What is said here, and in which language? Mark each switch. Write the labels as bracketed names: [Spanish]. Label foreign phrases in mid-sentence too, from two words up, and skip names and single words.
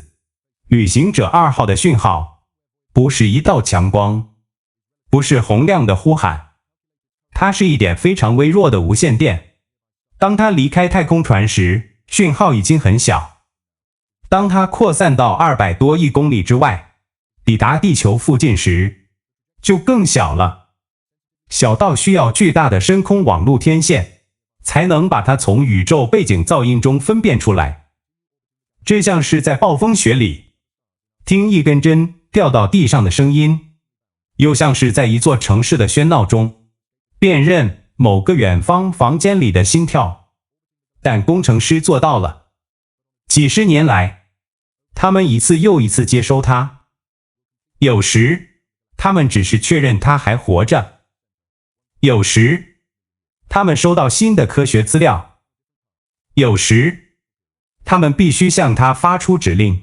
[Chinese] 旅行者2號的訊號不是一道強光，不是洪亮的呼喊，它是一點非常微弱的無線電。當它離開太空船時，訊號已經很小；當它擴散到200多億公里之外，抵達地球附近時，就更小了，小到需要巨大的深空網路天線，才能把它從宇宙背景噪音中分辨出來。這像是在暴風雪裡聽一根針掉到地上的聲音，又像是在一座城市的喧鬧中辨認某個遠方房間裡的心跳。但工程師做到了。幾十年來，他們一次又一次接收它。有時，他們只是確認它還活着；有時，他們收到新的科學資料；有時，他們必須向它發出指令。